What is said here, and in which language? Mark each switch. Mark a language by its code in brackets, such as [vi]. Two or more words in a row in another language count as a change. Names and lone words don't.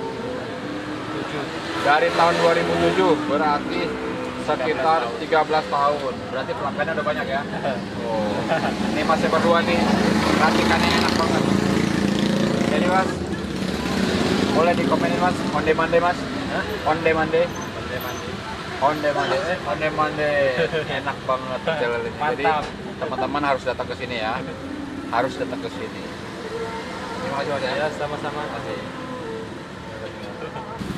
[id] Dari tahun 2007, berarti sekitar 13 tahun. Berarti pelanggannya udah banyak ya? Oh. Ini Masnya berdua nih, racikannya enak banget. Jadi Mas, boleh dikomenin Mas, [min] onde-mande [id] Mas? Hah? [min] Onde-mande? [id] Mandi. [min] Onde-mande, onde-mande. [id] Enak banget pecel lelenya. Jadi Mantap. teman-teman harus datang ke sini ya. Harus datang ke sini. Terima kasih Mas ya. Ya, sama-sama. Kasih.